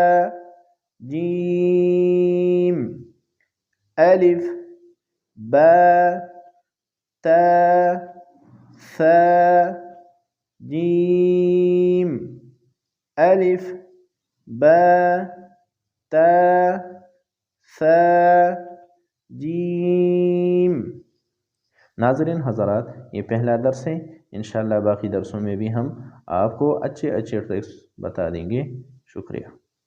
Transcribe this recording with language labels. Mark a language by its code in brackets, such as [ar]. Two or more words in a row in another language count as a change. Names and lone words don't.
[ur] جیم، الف، با، تا، ثا، جیم، الف، با، تا، ثا، جیم۔ ناظرین حضرات، یہ پہلا درس ہے، انشاءاللہ باقی درسوں میں بھی ہم آپ کو اچھے ٹرکس بتا دیں گے۔ شکریہ۔